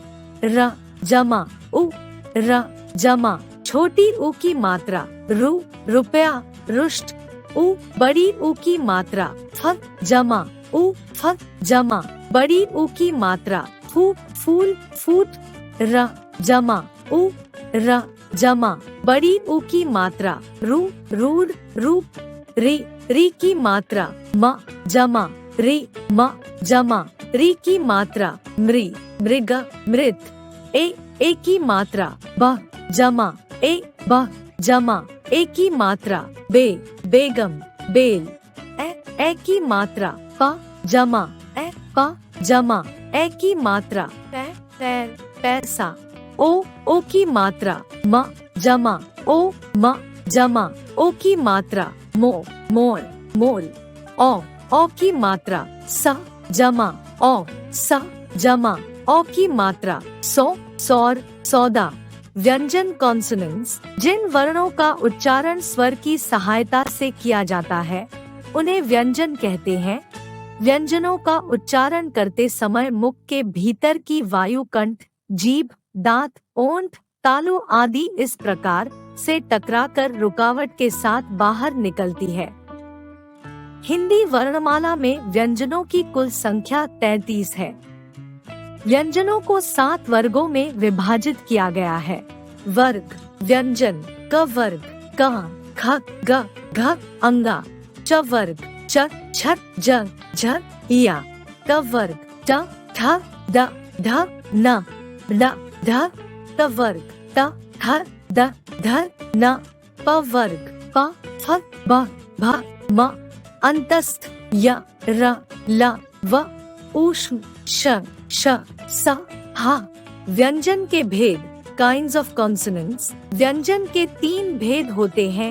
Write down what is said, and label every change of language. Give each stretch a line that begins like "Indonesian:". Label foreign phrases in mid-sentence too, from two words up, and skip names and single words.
Hindi: र जमा उ र जमा छोटी उ की मात्रा, रु रुपया रुष्ट। उ बड़ी उ की मात्रा, फ जमा उ फ जमा बड़ी उ की मात्रा, फू फूल फूट, र जमा उ र जमा बड़ी ऊ की मात्रा रू रूड रूप, री री की मात्रा म जमा री म जमा री की मात्रा मृ मृग मृत, ए की मात्रा ब जमा ए ब जमा ए की मात्रा बे बेगम बेल, ए की मात्रा प जमा ए प जमा ए की मात्रा पैर पैसा, ओ की मात्रा म जमा ओ म जमा ओ की मात्रा मो मोर मोल, ओ की मात्रा स जमा ओ स जमा ओ की मात्रा सौ सौर सौदा। व्यंजन कॉन्सोनेंट्स जिन वर्णों का उच्चारण स्वर की सहायता से किया जाता है उन्हें व्यंजन कहते हैं। व्यंजनों का उच्चारण करते समय मुख के भीतर की वायु कंठ, जीभ, दांत, ओंठ, तालु आदि इस प्रकार से टकराकर रुकावट के साथ बाहर निकलती है। हिंदी वर्णमाला में व्यंजनों की कुल संख्या 33 है। व्यंजनों को 7 वर्गों में विभाजित किया गया है। वर्ग व्यंजन क वर्ग क ख ग घ अंगा, च वर्ग च छ ज झ या, त वर्ग ट ठ द ढ न ड ढ, त वर्ग त थ द ध न, प वर्ग प फ ब भ म, अंतस्थ य र ल व, ऊष्म श श स ह। व्यंजन के भेद
English: kinds of consonants.
Hindi: व्यंजन के 3 भेद होते हैं।